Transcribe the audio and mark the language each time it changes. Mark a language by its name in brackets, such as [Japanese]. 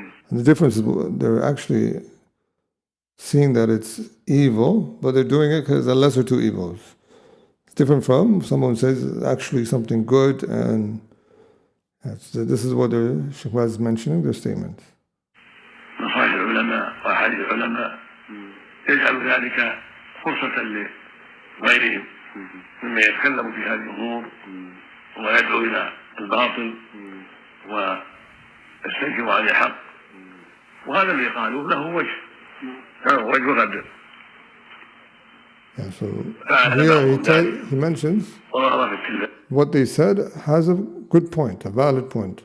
[English] And the difference is they're actually seeing that it's evil, but they're doing it because it's a lesser two evils. It's different from someone says it's actually something good, and this is what the Shaykh is mentioning, their statements. [Arabic] نصائح العلماء وأحاديث العلماء يجعل ذلك فرصة لغيرهم مما يتكلم في هذه الأمور ويدعو إلى الباطل ويستنكر عن الحق، وهذا اللي قالوه له وجه غد. [English] Yeah, so here he mentions what they said has a good point, a valid point.